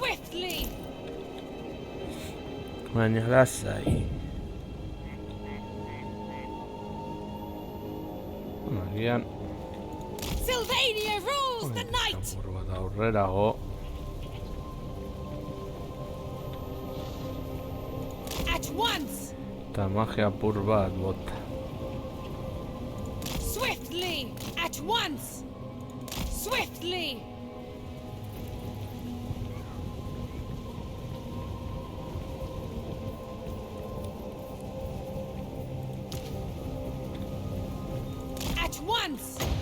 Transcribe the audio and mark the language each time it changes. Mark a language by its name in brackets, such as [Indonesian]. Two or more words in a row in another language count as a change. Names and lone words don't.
[English] Swiftly. [Basque] Baina lasai. Agian [English] Sylvania rules the night. [Basque] apur bat aurrerago. [English] At once. [Basque] Eta magia apur bat bota. [English] Swiftly. At once. Swiftly. At once.